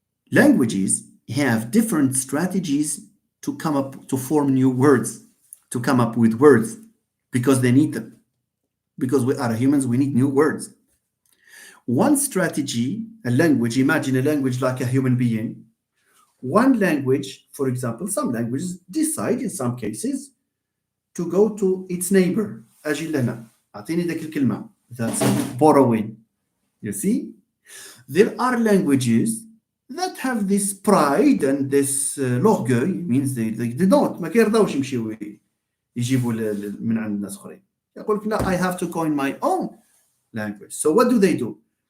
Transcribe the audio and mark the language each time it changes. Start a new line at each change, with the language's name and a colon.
English: Languages have different strategies to form new words, to come up with words, because they need them. Because we are humans, we need new words. One strategy, a language, imagine a language like a human being. One language, for example, some languages decide in some cases to go to its neighbor.
Arabic: أجي لنا أعطيني ذاك الكلمة.
English: That's borrowing. You see? There are languages that have this pride and this l'orgueil, means they don't
Arabic: ما كيرضاوش يمشيو يجيبوا من عند الناس اخرين. يقول لك لا,
English: I have to coin my own language. So what do?